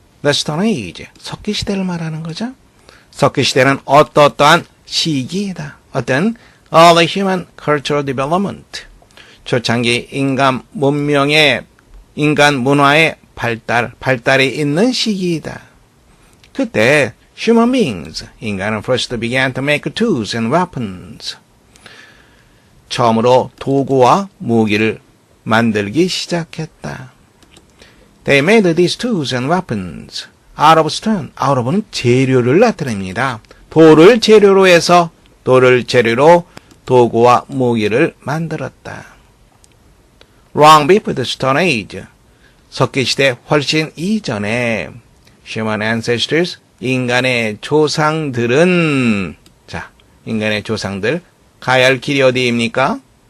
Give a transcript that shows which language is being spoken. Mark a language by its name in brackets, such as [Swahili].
[English] The Stone Age, [Korean] 석기시대를 말하는 거죠. 석기시대는 어떠한 시기이다. 어떤 [English] Early Human Cultural Development, [Korean] 초창기 인간 문명의, 인간 문화의 발달이 있는 시기이다. 그때 [English] human beings, [Korean] 인간은 [English] first began to make tools and weapons. [Korean] 처음으로 도구와 무기를 만들기 시작했다. [English] They made these tools and weapons out of stone. [Korean] out of는 재료를 나타냅니다. 돌을 재료로 해서 돌을 재료로 도구와 무기를 만들었다. [English] Long before the Stone Age, [Korean] 석기시대 훨씬 이전에 [English] human ancestors, [Korean] 인간의 조상들은, 자, 인간의 조상들, 가야 할 길이 어디입니까?